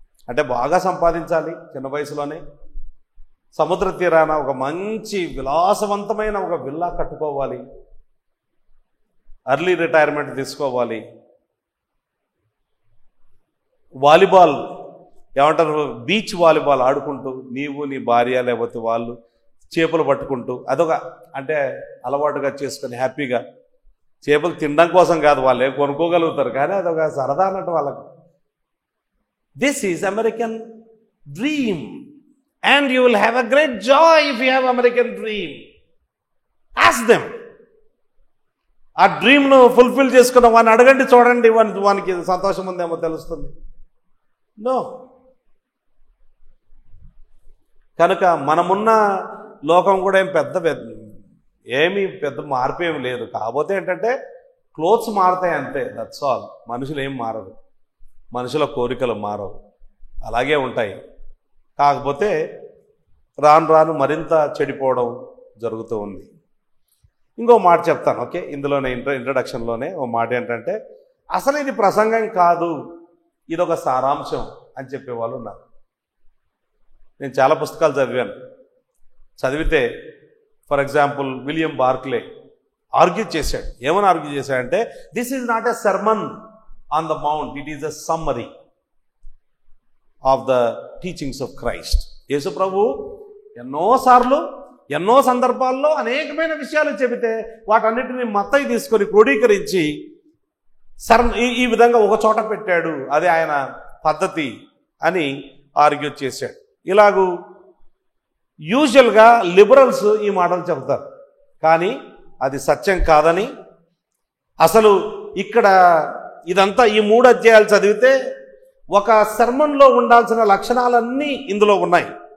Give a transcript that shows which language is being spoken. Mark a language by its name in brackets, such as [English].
[Telugu] అంటే బాగా సంపాదించాలి, చిన్న వయసులోనే సముద్ర తీరాన ఒక మంచి విలాసవంతమైన ఒక విల్లా కట్టుకోవాలి, ఎర్లీ రిటైర్మెంట్ తీసుకోవాలి, వాలీబాల్ ఏమంటారు బీచ్ వాలీబాల్ ఆడుకుంటూ నీవు నీ భార్య లేకపోతే వాళ్ళు చేపలు పట్టుకుంటూ, అదొక అంటే అలవాటుగా చేసుకొని హ్యాపీగా. చేపలు తినడం కోసం కాదు, వాళ్ళే కొనుక్కోగలుగుతారు, కానీ అదొక సరదా అన్నట్టు వాళ్ళకు. [English] This is American dream, and you will have a great joy if you have American dream. Ask them. [Telugu] ఆ డ్రీమ్ను ఫుల్ఫిల్ చేసుకున్న వాడిని అడగండి, చూడండి వానికి సంతోషం ఉందేమో తెలుస్తుంది. నో. కనుక మనమున్న లోకం కూడా ఏమీ పెద్ద మార్పు ఏమి లేదు. కాకపోతే ఏంటంటే క్లోత్స్ మారుతాయి అంతే, [English] That's all. [Telugu] మనుషులు ఏం మారరు, మనుషుల కోరికలు మారవు, అలాగే ఉంటాయి. కాకపోతే రాను రాను మరింత చెడిపోవడం జరుగుతూ ఉంది. ఇంకో మాట చెప్తాను, ఓకే? ఇందులోనే ఇంట్రడక్షన్లోనే ఓ మాట ఏంటంటే, అసలు ఇది ప్రసంగం కాదు, ఇదొక సారాంశం అని చెప్పేవాళ్ళు ఉన్నారు. నేను చాలా పుస్తకాలు చదివితే [English] for example [Telugu] William Barclay argue చేశాడు. ఏమని ఆర్గ్యూ చేశాడంటే, [English] This is not a sermon on the mount, it is a summary of the teachings of Christ. [Telugu] యేసు ప్రభు ఎన్నోసార్లు ఎన్నో సందర్భాల్లో అనేకమైన విషయాలు చెబితే వాటన్నిటిని మత్తయి తీసుకొని క్రోడీకరించి ఈ విధంగా ఒక చోట పెట్టాడు, అదే ఆయన పద్ధతి అని ఆర్గ్యూ చేశాడు. ఇలాగూ యూజువల్గా లిబరల్స్ ఈ మాటలు చెబుతారు, కానీ అది సత్యం కాదని, అసలు ఇక్కడ ఇదంతా ఈ 3 అధ్యాయాలు చదివితే ఒక సర్మన్లో ఉండాల్సిన లక్షణాలన్నీ ఇందులో ఉన్నాయి.